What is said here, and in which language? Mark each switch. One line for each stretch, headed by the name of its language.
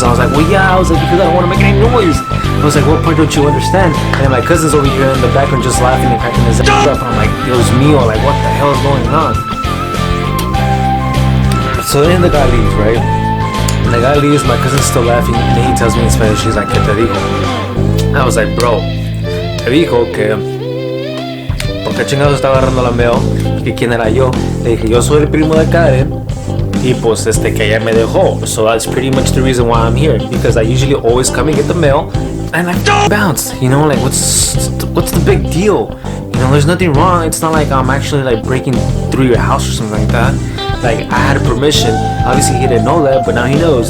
English: And I was like, well, yeah, I was like, because I don't want to make any noise. I was like, what point don't you understand? And my cousin's over here in the background just laughing and cracking his ass up. And I'm like,
Spanish: Dios mío,
English: like, what the hell is going on? So then the guy leaves, right? And the guy leaves, my cousin's still laughing, and then he tells me in Spanish, he's like,
Spanish: ¿qué te dijo?
English: I was like, bro,
Spanish: te dijo que ¿por qué chingados está agarrando la mail? ¿Y quién era yo? Le dije, yo soy el primo de Karen, y pues que ella me dejó.
English: So that's pretty much the reason why I'm here, because I usually always come and get the mail, and I bounce, you know, like, what's the big deal? You know, there's nothing wrong. It's not like I'm actually like breaking through your house or something like that. Like, I had a permission. Obviously he didn't know that, but now he knows.